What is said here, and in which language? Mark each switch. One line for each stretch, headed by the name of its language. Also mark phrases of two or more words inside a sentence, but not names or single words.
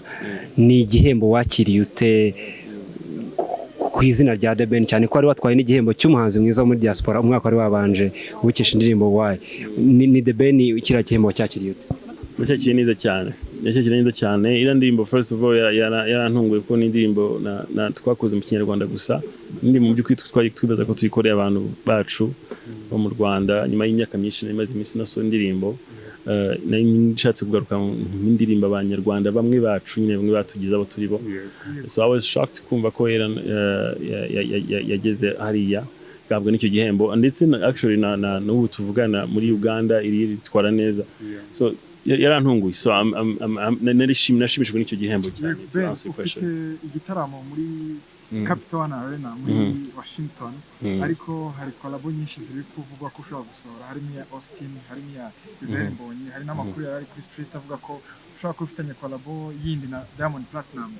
Kinyarwanda: Ni igihembo wakiriye ute ku izina rya The Ben cyane ko ari watwaye n'igihembo cy'umuhanzi mwiza muri diaspora umwaka wari wabanje ubukesha indirimbo Why ni The Ben ukira igihembo cyakiriye ute? Cyakiriye neza cyane. Cyakiriye neza cyane. Ira ndirimbo
English: first of all
Kinyarwanda: yarantunguye ko n'indirimbo na twakoze mu Kinyarwanda gusa. Ndi mu by'ukuri twari twibaza ko tuyikoreye abantu bacu bo mu Rwanda nyuma y'imyaka myinshi n'imaze iminsi naso indirimbo. Nari nshatse kugaruka indirimbo abanyarwanda bamwe bacu nyine bamwe batugize abo turi bo.
English: So I was shocked
Kinyarwanda: kumva ko yageze hariya gabwa n'icyo gihembo ndetse actually na n'ubu tuvugana muri Uganda iri twara neza. So yarantunguye. So nashimishijwe n'icyo gihembo cyane. Ufite igitaramo muri Capital One Arena muri Washington ariko hari collabo nyinshi ziri kuvugwa ko ushobora gusohora harimo ya Austin harimo ya Indirimbo hari n'amakuru yari kuri street avuga ko ushobora kufitanya collabo yindi na Diamond Platnumz.